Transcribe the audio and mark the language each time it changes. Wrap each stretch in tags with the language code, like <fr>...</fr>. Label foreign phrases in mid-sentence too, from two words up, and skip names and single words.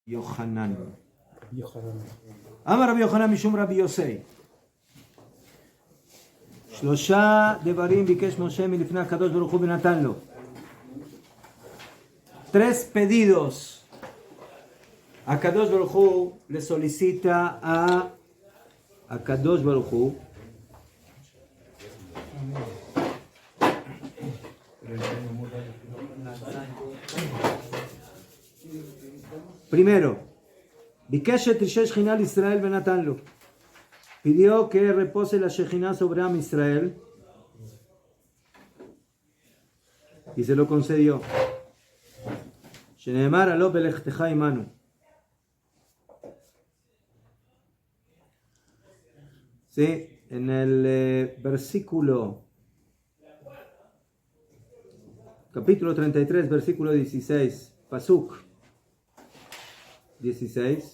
<he>Yohanan.</he> <arc>אמר רבי יוחנן משום רבי יוסי.</arc> <he>שלושה דברים ביקש משה מלפני הקדוש ברוך הוא ונתן לו.</he> <es>Tres pedidos.</es> <he>הקדוש ברוך הוא</he> <es>le solicita a</es> <he>הקדוש ברוך הוא primero, ביקש שתרשה שכינה לישראל ונתן לו.</he> <es>pidió que repose la Shejina sobre Am Israel y se lo concedió.</es> <he>שנאמר עלו בלכתך עמנו.</he> <es>Sí, en el versículo capítulo 33, versículo 16, Pasuk 16.</es>